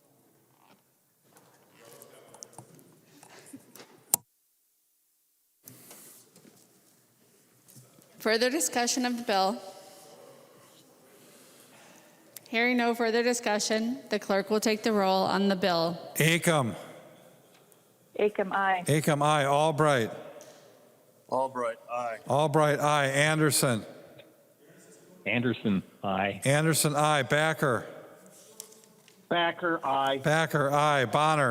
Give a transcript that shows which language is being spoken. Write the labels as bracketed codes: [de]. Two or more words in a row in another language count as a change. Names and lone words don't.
[en] Further discussion of the bill? Hearing no further discussion, the clerk will take the roll on the bill. Acom. Acom, aye. Acom, aye. Albright. Albright, aye. Albright, aye. Anderson. Anderson, aye. Anderson, aye. Backer. Backer, aye. Backer, aye. Bonner.